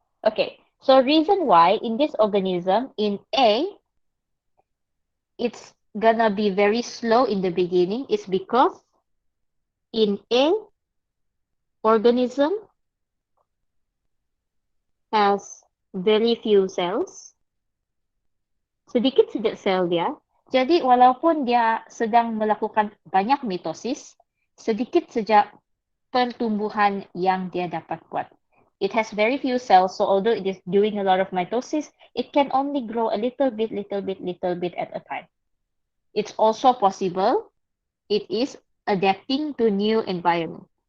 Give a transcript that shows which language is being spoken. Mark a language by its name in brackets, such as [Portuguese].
[English] Okay, so reason why in this organism, in A, it's gonna be very slow in the beginning is because in A, organism has very few cells, [Malay] sedikit saja sel dia. Jadi walaupun dia sedang melakukan banyak mitosis, sedikit saja pertumbuhan yang dia dapat buat. [English] It has very few cells, so although it is doing a lot of mitosis, it can only grow a little bit at a time. It's also possible it is adapting to new environment.